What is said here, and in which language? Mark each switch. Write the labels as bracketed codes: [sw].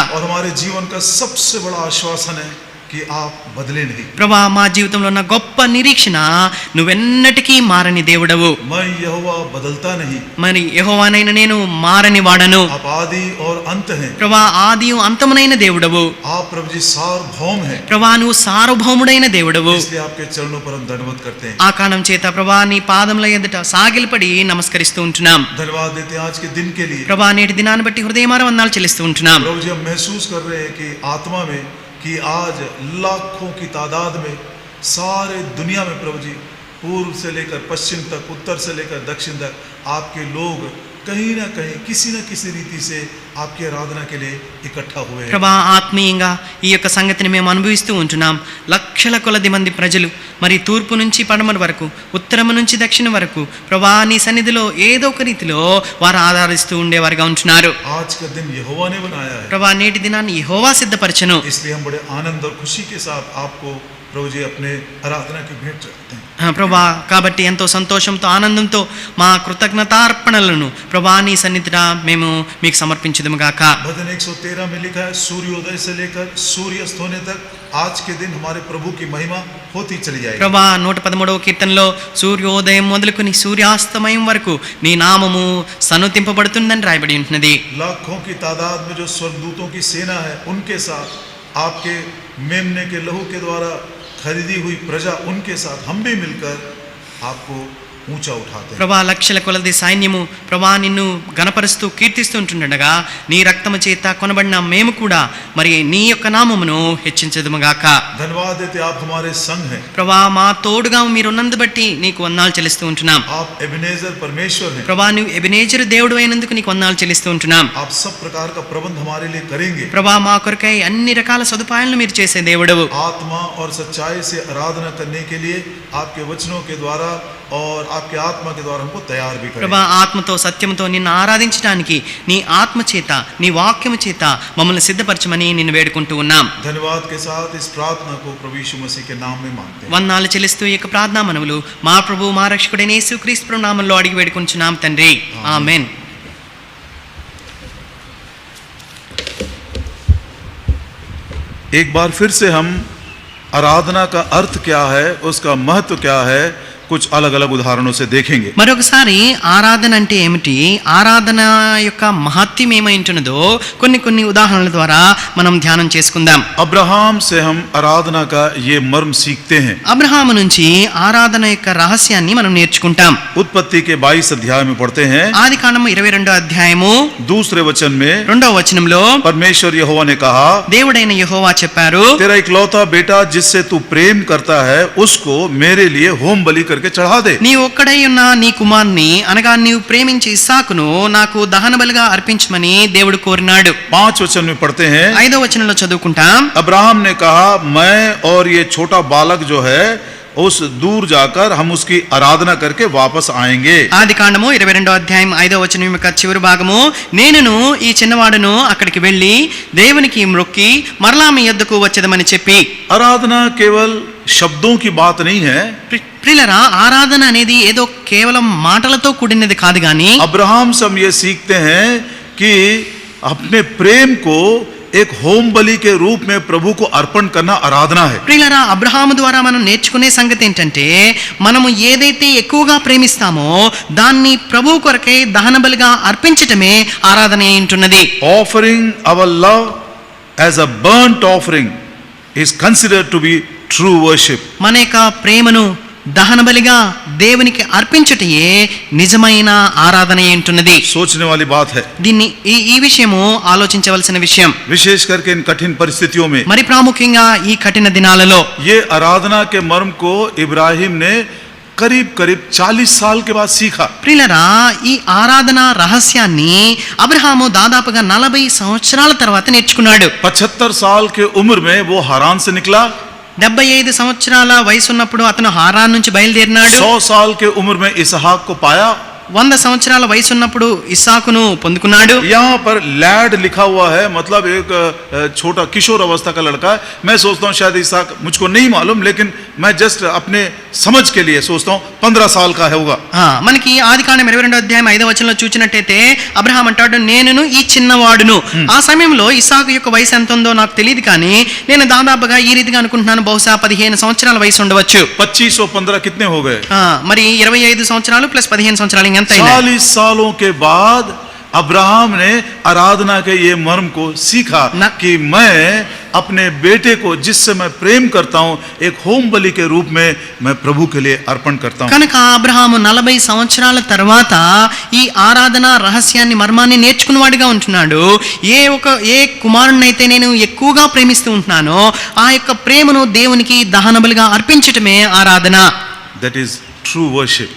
[hi] और हमारे जीवन का सबसे बड़ा आश्वासन है कि आप बदले नहीं. [te] ప్రభా మా జీవితంలో ఉన్న గొప్ప నిరీక్షణ నువ్వెన్నటికీ మారని దేవుడవు. [hi] मैं यहोवा बदलता नहीं. [te] మరి యెహోవానైన నేను మారని వాడను. [hi] आप आदि और अंत हैं. [te] ప్రభా ఆదియు అంతమునైన దేవుడవు. [hi] आप प्रभु जी सार्वभौम हैं. [te] ప్రభా నువ్వు సార్వభౌముడైన దేవుడవు. [hi] इसलिए आपके चरणों पर हम दंडवत करते हैं. [te] ఆ కారణం చేత ప్రభా నీ పాదముల ఎదుట సాగిలపడి నమస్కరిస్తూ ఉంటున్నాం. [hi] धन्यवाद देते हैं आज के दिन के लिए. [te] ప్రభా నేటి దినాన్ని బట్టి హృదయమార వందనాలు చెల్లిస్తూ ఉంటున్నాం. [hi] प्रभु जी हम महसूस कर रहे हैं कि आत्मा में कि आज लाखों की तादाद में सारे दुनिया में प्रभु जी पूर्व से लेकर पश्चिम तक, उत्तर से लेकर दक्षिण तक आपके लोग कहीं ना कहीं किसी न किसी रीति से आपकी आराधना के लिए इकट्ठा हुए हैं। [te] ప్రభా ఆత్మీయంగా ఈ యొక్క సంగతిని మేము అనుభవిస్తూ ఉంటున్నాం. లక్షల కొలది మంది ప్రజలు మరి తూర్పు నుంచి పడమర వరకు, ఉత్తరము నుంచి దక్షిణం వరకు ప్రభా నీ సన్నిధిలో ఏదో ఒక రీతిలో వారు ఆరాధిస్తూ ఉండేవారుగా ఉంటున్నారు. [hi] आज का दिन यहोवा ने बनाया है, [te] ప్రభా నేటి దినాన్ని యెహోవా సిద్ధపరచెను. [hi] इसलिए हम बड़े आनंद और खुशी के साथ आपको प्रभु जी अपने आराधना की भेंट चढ़ाते हैं। [te] ప్రభా కాబట్టి ఎంతో సంతోషంతో ఆనందంతో మా కృతజ్ఞతార్పణలను ప్రభా నీ సన్నిధిన మేము మీకు సమర్పించుదుము గాక. [hi] भजन 113 में लिखा है, सूर्योदय से लेकर सूर्यास्त होने तक आज के दिन हमारे प्रभु की महिमा होती चली जाएगी। [te] ప్రభా 113వ కీర్తనలో సూర్యోదయం మొదలుకొని సూర్యాస్తమయం వరకు నీ నామము సన్నుతింపబడుతుందని రాయబడి ఉంటున్నది. [hi] लाखों की तादाद में जो स्वर्गदूतों की सेना है, उनके साथ आपके मेमने के लहू के द्वारा खरीदी हुई प्रजा, उनके साथ हम भी मिलकर आपको ऊंचा उठाते हैं। [te] ప్రభా లక్షల కొలది సైన్యము ప్రభా నిన్ను గణపరుస్తూ కీర్తిస్తుంటుండగా నీ రక్తము చేత కొనబడిన మేము కూడా మరి నీ యొక్క నామమును హెచ్చించదుముగాక. [hi] धन्यवाद देते, आप हमारे संग हैं, [te] ప్రభా మా తోడుగా మీరున్నందు బట్టి నీకు వందనాలు చెల్లిస్తూ ఉంటున్నాం. [hi] आप एबेनेजर परमेश्वर हैं, [te] ప్రభా నువ్వు ఎబెనేజరు దేవుడు అయినందుకు నీకు వందనాలు చెల్లిస్తూ ఉంటున్నాం. [hi] आप सब प्रकार का प्रबंध हमारे लिए करेंगे। [te] ప్రభా మా కొరకై అన్ని రకాల సదుపాయాలను మీరు చేసే దేవుడవు. [hi] आत्मा और सच्चाई से आराधना करने के लिए आपके वचनों के द्वारा और आपके आत्मा के द्वारा हमको तैयार भी करें। [te] ప్రభా ఆత్మతో సత్యముతో నిన్ను ఆరాధించడానికి నీ ఆత్మ చేత నీ వాక్యము చేత మమ్మల్ని సిద్ధపరచమని నిన్ను వేడుకుంటూ ఉన్నాం. [hi] धन्यवाद के साथ इस प्रार्थना को प्रभु यीशु मसीह के नाम में मांगते हैं। [te] వందనాలు చెల్లిస్తూ ఈ యొక్క ప్రార్థనా మనవులు మా ప్రభు మా రక్షకుడైన యేసుక్రీస్తు ప్రభు నామములో అడిగి వేడుకుంటున్నాం తండ్రి, ఆమేన్. [hi] एक बार फिर से हम आराधना का अर्थ क्या है, उसका महत्व क्या है, कुछ अलग अलग उदाहरणों से देखेंगे। [te] మరొకసారి ఆరాధన అంటే ఏమిటి, ఆరాధన యొక్క మహత్యం ఏమైంటున్నదో కొన్ని ఉదాహరణల ద్వారా మనం ధ్యానం చేసుకుందాం. [hi] अब्राहम से हम आराधना का ये मर्म सीखते हैं। [te] అబ్రహాము నుంచి ఆరాధన యొక్క రహస్యాన్ని మనం నేర్చుకుంటాం. [hi] उत्पत्ति के 22 अध्याय में पढ़ते हैं, [te] ఆదికాండము 22వ అధ్యాయము [hi] दूसरे वचन में [te] 2వ వచనంలో [hi] परमेश्वर यहोवा ने कहा, [te] దేవుడైన యెహోవా చెప్పారు, [hi] तेरा इकलौता बेटा जिससे तू प्रेम करता है उसको मेरे लिए होम बलि करके चढ़ा दे। [te] నీ ఒక్కడై ఉన్న నీ కుమారుని అనగా నీవు ప్రేమించే ఇస్సాకును నాకు దహన బలిగా అర్పించమని దేవుడు కోరినాడు. [hi] 5 वचन में पढ़ते हैं, [te] 5వ వచనంలో చదువుకుంటాం, [hi] अब्राहम ने कहा, मैं और ये छोटा बालक जो है उस दूर जाकर हम उसकी आराधना करके वापस आएंगे। [te] ఆదికాండము 22వ అధ్యాయం 5వ వచనం యొక్క చివరి భాగము, నేనును ఈ చిన్నవాడును అక్కడికి వెళ్ళి దేవునికి మ్రొక్కి మరలా మీ యొద్దకు వచ్చేదమని చెప్పి. [hi] आराधना केवल शब्दों की बात नहीं है। [te] ప్రియులరా, ఆరాధన అనేది ఏదో కేవలం మాటలతో కూడినది కాదు గాని [hi] अब्राहम से हम ये सीखते हैं कि अपने प्रेम को एक होम बलि के रूप में प्रभु को अर्पण करना आराधना है। [te] ప్రియులరా, అబ్రహాము ద్వారా మనం నేర్చుకునే సంగతి ఏంటంటే మనము ఏదైతే ఎక్కువగా ప్రేమిస్తామో దాన్ని ప్రభు కొరకే దహన బలిగా అర్పించటమే ఆరాధన అయి ఉంటున్నది. [en] Offering our love as a burnt offering is considered to be true worship. [te] మన యొక్క ప్రేమను దహన బలిగా దేవునికి అర్పించుటయే నిజమైన ఆరాధన అయి ఉంటున్నది. [hi] सोचने वाली बात है, [te] దీన్ని ఈ విషయము ఆలోచించవలసిన విషయం. [hi] विशेष करके इन कठिन परिस्थितियों में। [te] మరి ప్రాముఖ్యంగా ఈ కఠిన దినాలలో [hi] ये आराधना के मर्म को इब्राहिम ने करीब 40 साल के बाद सीखा। [te] ప్రియులరా, ఈ ఆరాధన రహస్యాన్ని అబ్రహాము దాదాపుగా 40 సంవత్సరాల తర్వాత నేర్చుకున్నాడు. [hi] 75 साल के उम्र में वो हारान से निकला। [te] 75 సంవత్సరాల వయసు ఉన్నప్పుడు అతను హారాన్ నుంచి బయలుదేరినాడు. [hi] 100 साल के उम्र में इसहाक को पाया। [te] 100 సంవత్సరాల వయసు ఉన్నప్పుడు ఇస్సాకును పొందుకున్నాడు. [hi] यहाँ पर लैड लिखा हुआ है, मतलब एक छोटा किशोर अवस्था का लड़का है। मैं सोचता हूँ शायद इसहाक, मुझको नहीं मालूम, लेकिन मैं जस्ट अपने समझ के लिए सोचता हूँ 15 साल का होगा। [te] మనకి ఆదికాండం 22వ అధ్యాయం 5వ వచనంలో చూచినట్టయితే అబ్రహాం అంటాడు, నేనును ఈ చిన్నవాడును. ఆ సమయంలో ఇస్సాకు యొక్క వయసు ఎంత ఉందో నాకు తెలియదు, కానీ నేను దాదాపుగా ఈ రీతిగా అనుకుంటున్నాను, బహుశా 15 సంవత్సరాల వయసు ఉండవచ్చు. [hi] 25 और 15 कितने हो गए? [te] మరి 25 సంవత్సరాలు ప్లస్ 15 సంవత్సరాలు ఎంత? [hi] 40 सालों के बाद अब्राहम ने आराधना के ये मर्म को सीखा कि मैं अपने बेटे को जिससे मैं प्रेम करता हूं एक होम बलि के रूप में मैं प्रभु के लिए अर्पण करता हूं. [te] కనుక అబ్రహాము 40 సంవత్సరాల తర్వాత ఈ ఆరాధన రహస్యాన్ని మర్మాన్ని నేర్చుకున్నవాడిగా ఉంటున్నాడు. ఏ కుమారుణ్ణైతే నేను ఎక్కువగా ప్రేమిస్తూ ఉంటున్నానో ఆ యొక్క ప్రేమను దేవునికి దహన బలిగా అర్పించటమే ఆరాధన. [en] That is true worship.